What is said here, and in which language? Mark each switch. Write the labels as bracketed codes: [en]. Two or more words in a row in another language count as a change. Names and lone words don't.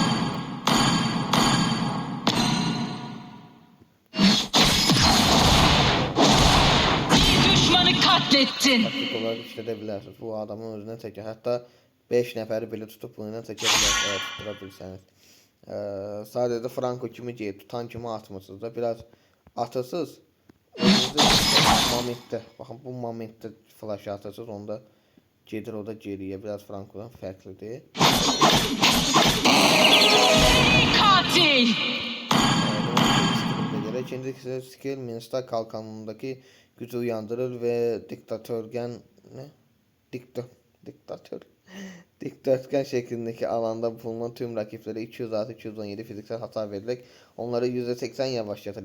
[tr] Düşmanı katlettin. Taktik olarak işledebilirsiniz. Bu adamın özüne çeker. Hatta 5 nəfəri bile tutup bunu çekebilirsiniz. Evet, tutturabilirsiniz. [az] Sadece Franco kimi deyil, tutan kimi atmırsınız da biraz atırsız. Momentdə, bakın bu momentdə flash atırsız, onda gedir o da geriye, biraz Franco'dan farklıdır. [tr] Katil. İkinci skill Minstar kalkanındaki gücü uyandırır ve dikdörtgen şeklindeki alanda bulunan tüm rakiplere 206-217 fiziksel hasar vererek onları %80 yavaşlatır.